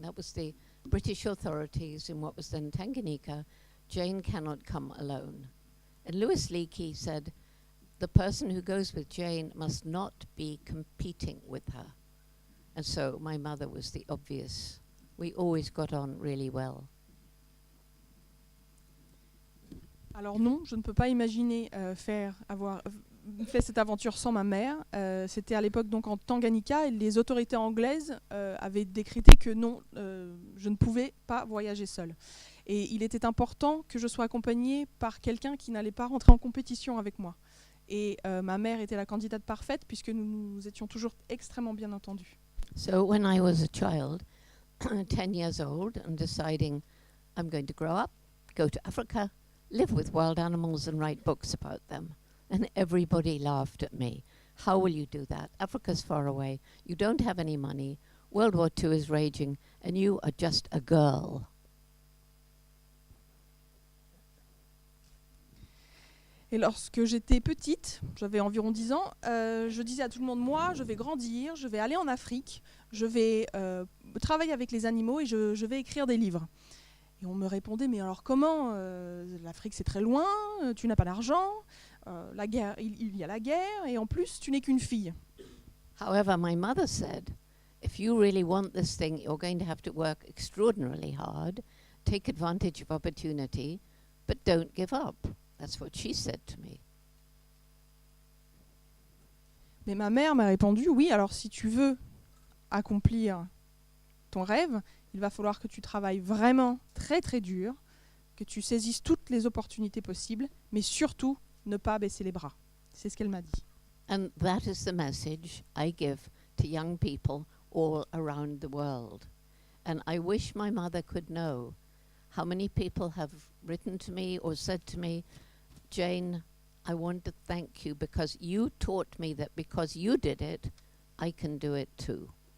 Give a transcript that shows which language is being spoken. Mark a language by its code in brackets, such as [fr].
[en] That was the British authorities in what was then Tanganyika. Jane cannot come alone. And Louis Leakey said, the person who goes with Jane must not be competing with her. And so my mother was the obvious. We always got on really well. [fr] Alors non, je ne peux pas imaginer avoir fait cette aventure sans ma mère. C'était à l'époque donc en Tanganyika et les autorités anglaises avaient décrété que non, je ne pouvais pas voyager seule. Et il était important que je sois accompagnée par quelqu'un qui n'allait pas rentrer en compétition avec moi. Et ma mère était la candidate parfaite puisque nous étions toujours extrêmement bien entendus. [en] So when I was a child, 10 years old, and deciding I'm going to grow up, go to Africa, live with wild animals and write books about them. And everybody laughed at me. How will you do that? Africa's far away. You don't have any money. World War II is raging, and you are just a girl. [fr] Et lorsque j'étais petite, j'avais environ 10 ans, je disais à tout le monde, moi, je vais grandir, je vais aller en Afrique, je vais travailler avec les animaux et je vais écrire des livres. Et on me répondait, mais alors comment l'Afrique c'est très loin, tu n'as pas d'argent, la guerre, il y a la guerre, et en plus tu n'es qu'une fille. [en] However, my mother said, if you really want this thing, you're going to have to work extraordinarily hard, take advantage of opportunity, but don't give up. That's what she said to me. [fr] Mais ma mère m'a répondu, oui, alors si tu veux accomplir ton rêve, il va falloir que tu travailles vraiment très très dur, que tu saisisses toutes les opportunités possibles, mais surtout ne pas baisser les bras. C'est ce qu'elle m'a dit. [en] And that is the message I give to young people all around the world. And I wish my mother could know how many people have written to me or said to me, Jane, I want to thank you because you taught me that because you did it, I can do it too.